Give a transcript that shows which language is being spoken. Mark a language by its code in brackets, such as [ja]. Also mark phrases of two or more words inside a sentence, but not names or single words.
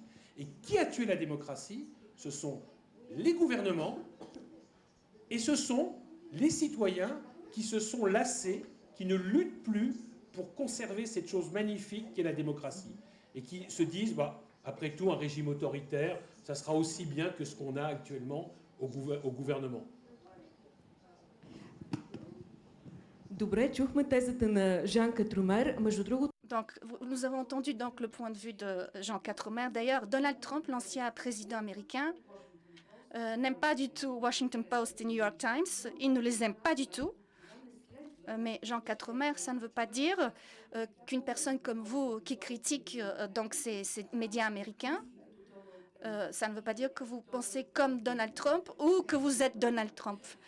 [fr] Et qui a tué la démocratie ? Ce sont les gouvernements et ce sont les citoyens qui se sont lassés, qui ne luttent plus pour conserver cette chose magnifique qu'est la démocratie. Et qui se disent, bah, après tout, un régime autoritaire, ça sera aussi bien que ce qu'on a actuellement au gouvernement. [bg] Добре, чухме тезата на Жан Катромер. Между другото, [fr] Donc, nous avons entendu donc le point de vue de Jean Quatremer. D'ailleurs, Donald Trump, l'ancien président américain, n'aime pas du tout Washington Post et New York Times. Il ne les aime pas du tout. Mais Jean Quatremer, ça ne veut pas dire qu'une personne comme vous qui critique donc ces médias américains, ça ne veut pas dire que vous pensez comme Donald Trump ou que vous êtes Donald Trump.